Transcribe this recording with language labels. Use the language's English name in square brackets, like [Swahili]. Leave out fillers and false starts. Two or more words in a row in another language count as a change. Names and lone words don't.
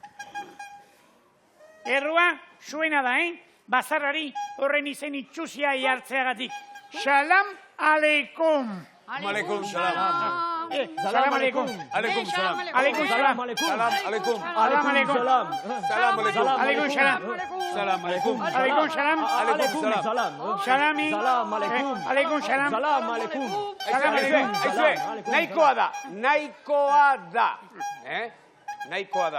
[Basque] Errua, zuena da, Bazarrari horren izen itxusia jartzeagatik. [Arabic] سلام عليكم. عليكم السلام. سلام عليكم. عليكم السلام. عليكم السلام. سلام عليكم. سلام عليكم. سلام عليكم. عليكم السلام. سلام عليكم. عليكم السلام. عليكم السلام. Salami. سلام عليكم. عليكم السلام. سلام عليكم. سلام عليكم. [Basque] Aizue, nahikoa da. Nahikoa da.